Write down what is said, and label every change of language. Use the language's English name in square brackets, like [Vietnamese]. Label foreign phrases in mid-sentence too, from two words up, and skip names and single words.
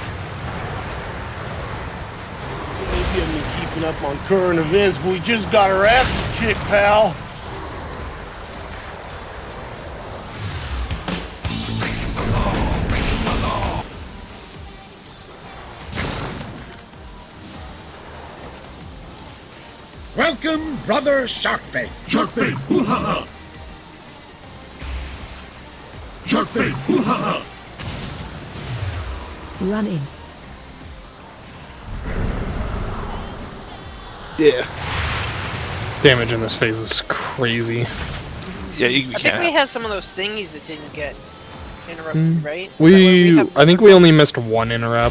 [English] Maybe I've been keeping up on current events, but we just got our asses kicked, pal. Welcome, brother Sharkbait. Sharkbait, hoo-ha-ha! Sharkbait, hoo-ha-ha! Run in. Yeah. Damage in this phase is crazy. Yeah, you I think can't. we had some of those thingies that didn't get interrupted, right? I think we only missed one interrupt.